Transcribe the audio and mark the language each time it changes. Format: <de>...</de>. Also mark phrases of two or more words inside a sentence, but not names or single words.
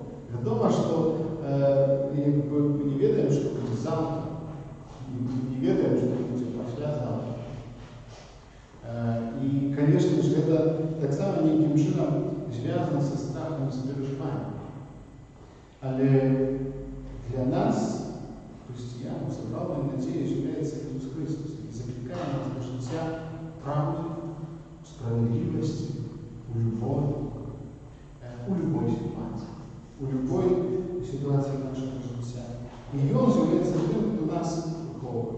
<be>Вядома, што мы не ведаем, што будзе заўтра, не ведаем, што будзе паслязаўтра. І, канешне ж, гэта таксама нейкім чынам звязана са страхам і з перажываннем.</be> <uk>Але для нас, хрысціян, запалою надії являється Ісус Христос і закликає нас до життя правди, справедливості, у любові, у любой ситуації, у любой ситуації нашого життя. І Він з'являється тим, хто нас виховує.</uk>